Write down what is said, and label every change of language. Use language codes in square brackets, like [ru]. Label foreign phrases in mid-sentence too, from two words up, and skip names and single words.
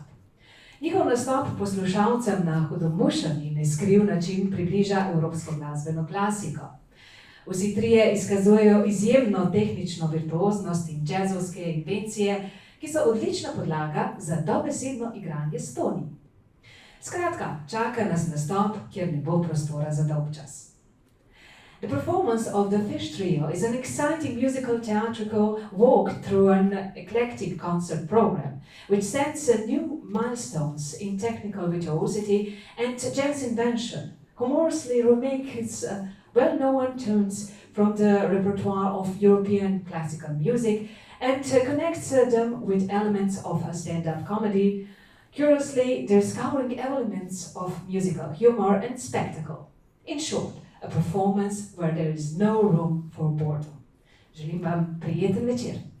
[sl] Njihov nastop poslušalcem na hudomušen in neskriv način približa evropsko glasbeno klasiko. Vsi trije izkazujejo izjemno tehnično virtuoznost in džezovske invencije, ki so odlična podlaga za dobesedno igranje s toni. Skratka, čaka nas nastop, kjer ne bo prostora za dolgčas. [en] The performance of the Firšt Trio is an exciting musical theatrical walk through an eclectic concert program, which sets new milestones in technical virtuosity and jazz invention, humorously remakes well-known tunes from the repertoire of European classical music and connects them with elements of stand-up comedy, curiously discovering elements of musical humor and spectacle. In short, a performance where there is no room for boredom. [sl] Želim vam prijeten večer.